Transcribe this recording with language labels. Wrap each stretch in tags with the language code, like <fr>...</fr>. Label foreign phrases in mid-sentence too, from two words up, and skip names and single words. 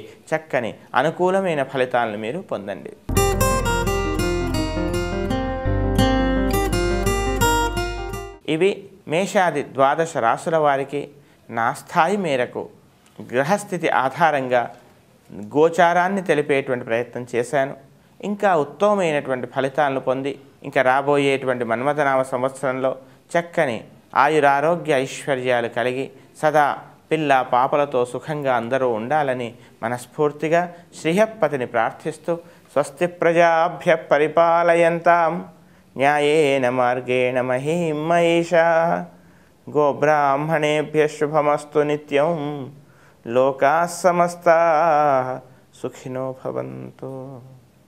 <te>చక్కని అనుకూలమైన ఫలితాలను మీరు పొందండి. ఇవి మేషాది ద్వాదశ రాశుల వారికి నా స్థాయి మేరకు గ్రహస్థితి ఆధారంగా గోచారాన్ని తెలిపేటువంటి ప్రయత్నం చేశాను. ఇంకా ఉత్తమమైనటువంటి ఫలితాలను పొంది ఇంకా రాబోయేటువంటి మన్మథనామ సంవత్సరంలో చక్కని ఆయురారోగ్య ఐశ్వర్యాలు కలిగి సదా పిల్ల పాపలతో సుఖంగా అందరూ ఉండాలని మనస్ఫూర్తిగా శ్రీహప్పతిని ప్రార్థిస్తూ</te> <sa>స్వస్తి ప్రజాభ్య పరిపాలయంతాం న్యాయేన మార్గేణ మహీం మహిషా గోబ్రాహ్మణేభ్య శుభమస్తు నిత్యం లోకాః సమస్తాః సుఖినో భవంతు.</sa>